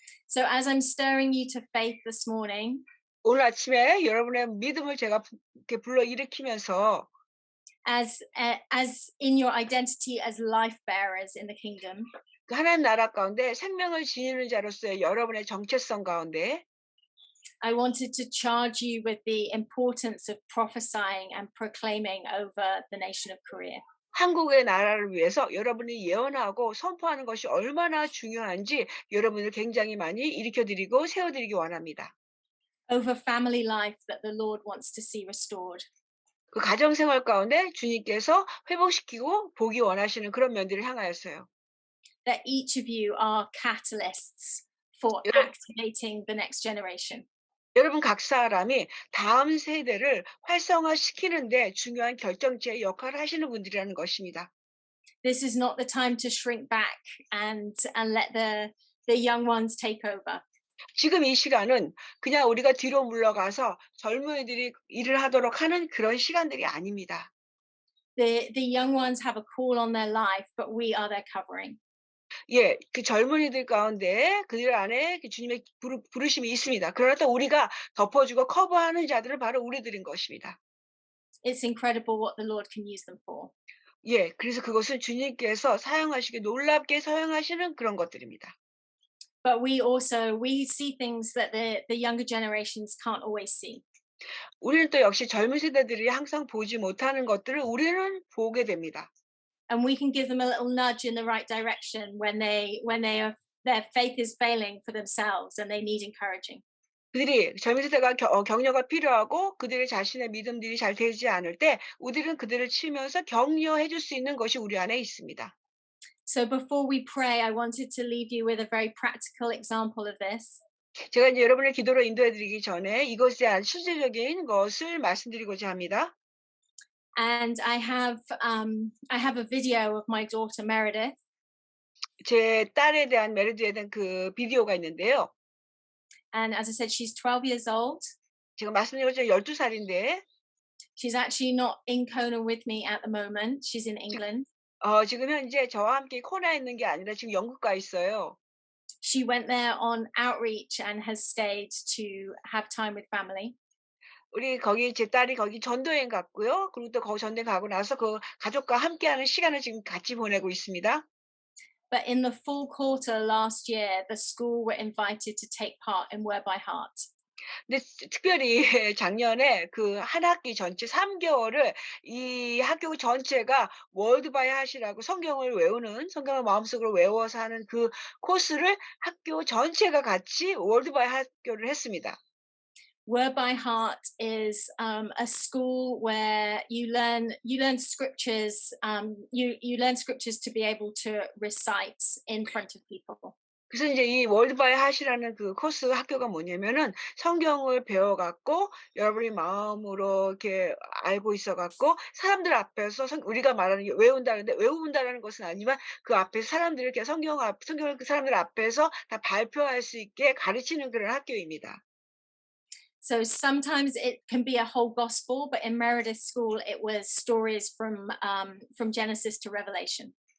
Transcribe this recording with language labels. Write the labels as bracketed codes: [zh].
[en] So as I'm stirring you to faith this morning, [ko] 오늘 아침에 여러분의 믿음을 제가 이렇게 불러 일으키면서 [en] as in your identity as life bearers in the kingdom, [ko] 그 하나님 나라 가운데 생명을 지니는 자로서의 여러분의 정체성 가운데 [en] I wanted to charge you with the importance of prophesying and proclaiming over the nation of Korea. [ko] 한국의 나라를 위해서 여러분이 예언하고 선포하는 것이 얼마나 중요한지 여러분을 굉장히 많이 일으켜드리고 세워드리기 원합니다. [en] Over family life that the Lord wants to see restored. [ko] 그 가정생활 가운데 주님께서 회복시키고 보기 원하시는 그런 면들을 향하였어요. [en] That each of you are catalysts for [ko] 여러분- [en] activating the next generation. [ko] 여러분 각 사람이 다음 세대를 활성화시키는데 중요한 결정체의 역할을 하시는 분들이라는 것입니다. [en] This is not the time to shrink back and let the young ones take over. [ko] 지금 이 시간은 그냥 우리가 뒤로 물러가서 젊은이들이 일을 하도록 하는 그런 시간들이 아닙니다. [en] The young ones have a call on their life, but we are their covering. [ko] 그 젊은이들 가운데 그들 안에 그 주님의 부르심이 있습니다. 그러나 또 우리가 덮어주고 커버하는 자들은 바로 우리들인 것입니다. [en] It's incredible what the Lord can use them for. [ko] 그래서 그것은 주님께서 사용하시기 놀랍게 사용하시는 그런 것들입니다. [en] But we see things that the younger generations can't always see. [ko] 우리는 또 역시 젊은 세대들이 항상 보지 못하는 것들을 우리는 보게 됩니다. [en] And we can give them a little nudge in the right direction when their faith is failing for themselves and they need encouraging. [ko] 그들이 젊은 세대가 격려가 필요하고 그들의 자신의 믿음들이 잘 되지 않을 때 우리는 그들을 치면서 격려해 줄 수 있는 것이 우리 안에 있습니다. [en] So before we pray, I wanted to leave you with a very practical example of this. [ko] 제가 이제 여러분의 기도로 인도해 드리기 전에 이것에 대한 실질적인 것을 말씀드리고자 합니다. [en] And I have a video of my daughter Meredith. [ko] 제 딸에 대한 메르드에 대한 그 비디오가 있는데요. [en] And as I said, she's 12 years old. [ko] 제가 말씀드린 것처럼 12살인데 [en] She's actually not in Kona with me at the moment. She's in England. [ko] 지금 현재 저와 함께 코나에 있는 게 아니라 지금 영국 가 있어요. [en] She went there on outreach and has stayed to have time with family. [ko] 제 딸이 거기 전도여행 갔고요. 그리고 또 거기 전도여행 가고 나서 그 가족과 함께하는 시간을 지금 같이 보내고 있습니다. [en] But in the fall quarter last year, the school were invited to take part in Word by Heart. [ko] 근데 특별히 작년에 그 한 학기 전체 3개월을 이 학교 전체가 월드 바이 핫이라고 성경을 마음속으로 외워서 하는 그 코스를 학교 전체가 같이 월드 바이 핫 학교를 했습니다. [en] Word by Heart is a school where you learn scriptures. You learn scriptures to be able to recite in front of people. [ko] 그래서 이제 이 월드 바이 핫이라는 그 코스 학교가 뭐냐면은 성경을 배워 갖고 여러분이 마음으로 이렇게 알고 있어 갖고 사람들 앞에서 우리가 말하는 게 외운다라는 것은 아니지만 그 앞에서 사람들이 이렇게 성경을 그 사람들 앞에서 다 발표할 수 있게 가르치는 그런 학교입니다. [en] So sometimes it can be a whole gospel, but in Meredith's school, it was stories from Genesis to Revelation.